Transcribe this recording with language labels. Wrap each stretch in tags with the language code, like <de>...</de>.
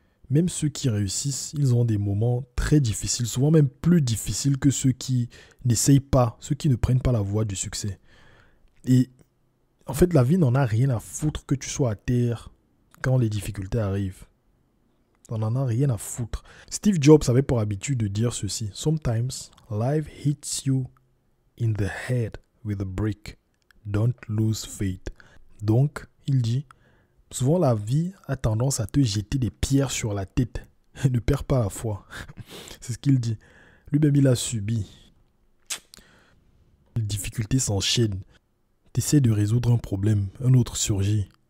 <fr>Même ceux qui réussissent, ils ont des moments très difficiles, souvent même plus difficiles que ceux qui n'essayent pas, ceux qui ne prennent pas la voie du succès. Et en fait, la vie n'en a rien à foutre que tu sois à terre quand les difficultés arrivent. On n'en a rien à foutre. Steve Jobs avait pour habitude de dire ceci.</fr> <en>Sometimes life hits you in the head with a brick. Don't lose faith.</en> <fr>Donc, il dit, souvent la vie a tendance à te jeter des pierres sur la tête. Ne perds pas la foi. C'est ce qu'il dit. Lui-même, il a subi. Les difficultés s'enchaînent. Tu essaies de résoudre un problème, un autre surgit.</fr>